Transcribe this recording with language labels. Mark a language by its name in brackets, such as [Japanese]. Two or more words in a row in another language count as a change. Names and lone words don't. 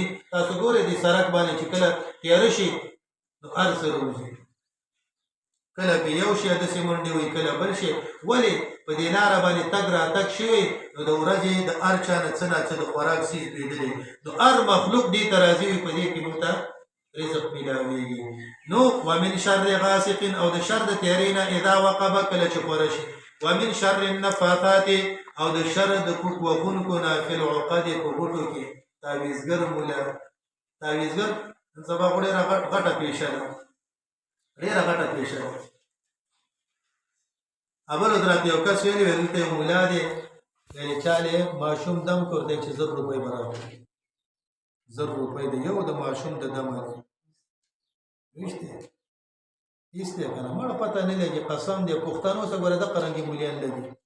[Pashto] تاسو ګورئ دې سړک باندې چې کله تیاره شي نو هر څه راوځي، کله په یو شي داسې منډې وي کله بل شي. ولې په دې لاره باندې تګ راتګ شوی نو د ورځې د هر چا نه څه نه څه د خوراک څیز پرېدلی نو هر مخلوق دې ته راضي وي په دې کې موږ ته رزق میلاویږي. نو [Arabic] ومن شر غاسق [Pashto] او د شر د تیارې نه [Arabic] اذا وقبه [Pashto] کله چې خوره شي. [Arabic] ومن شر النفاثات [Pashto] او د شر د پوک وهونکو نه [Arabic] فی العقد [Pashto] په بوټو کې. تعویذګر مولا تعویذګر سبا خو ډېره غټه پیشه ده ډېره غټه پیشه ده. اول حضرت یو کس ویلي ویل ته یو مولا دی یعنې چاله ماشوم دم کړ دی چې 1000 روپۍ به راکړي 1000 روپۍ د یو د ماشوم د دم دی ویشته ایسته که نه مړه پته نه لګي قسم دی پښتنو څه ګوره دقه رنګې مولیان لګي